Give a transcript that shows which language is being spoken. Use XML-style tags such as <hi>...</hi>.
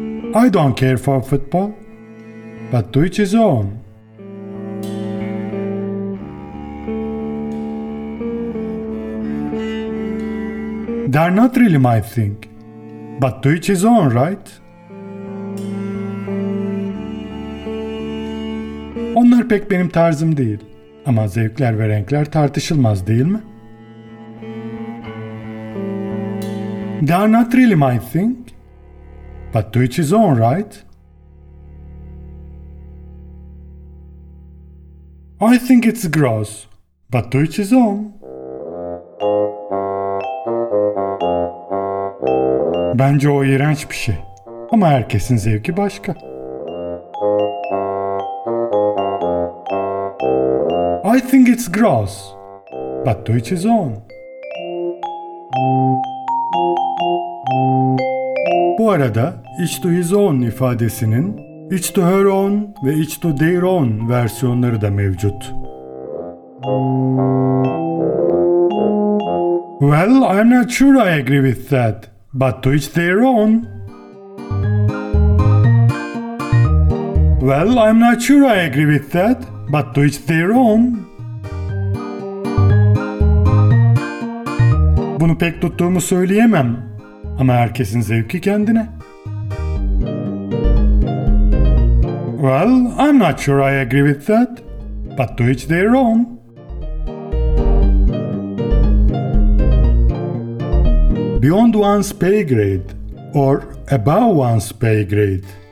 <en>I don't care for football, but to each his own. They're not really my thing, but to each his own, right?</en> <tr>Onlar pek benim tarzım değil, ama zevkler ve renkler tartışılmaz, değil mi?</tr> <en>They're not really my thing, but to each his own, right? I think it's gross, but to each his own.</en> <tr>Bence o iğrenç bir şey, ama herkesin zevki başka.</tr> <en>I think it's gross, but to each his own.</en> <tr>Bu arada,</tr> <en>each to his own</en> <tr>ifadesinin</tr> <en>each to her own</en> <tr>ve</tr> <en>each to their own</en> <tr>versiyonları da mevcut.</tr> <en>Well, I'm not sure I agree with that. But to each their own. Well, I'm not sure I agree with that, but to each their own.</en> <tr>Bunu pek tuttuğumu söyleyemem, ama herkesin zevki kendine.</tr> <en>Well, I'm not sure I agree with that, but to each their own. Beyond one's pay grade or above one's pay grade.</en>